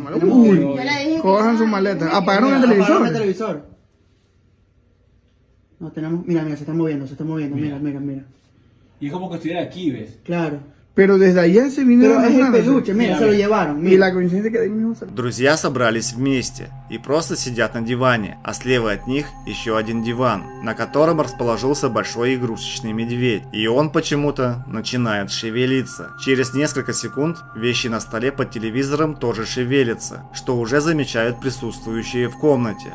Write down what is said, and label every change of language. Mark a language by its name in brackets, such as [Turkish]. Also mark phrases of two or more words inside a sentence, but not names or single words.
[Spanish] Uy, Yo le dije que cojan no, sus maletas. Apagaron el Apagaron el televisor. televisor. No tenemos. Mira, se está moviendo. Mira. Y es como que estuviera aquí, ¿ves? Claro. Pero desde allá se vinieron Pero es el arrastrándose. peluche, mira, se lo llevaron. Y la coincidencia que de ahí mismo salió. [Russian] Друзья собрались вместе и просто сидят на диване, а слева от них еще один диван, на котором расположился большой игрушечный медведь. И он почему-то начинает шевелиться. Через несколько секунд вещи на столе под телевизором тоже шевелятся, что уже замечают присутствующие в комнате.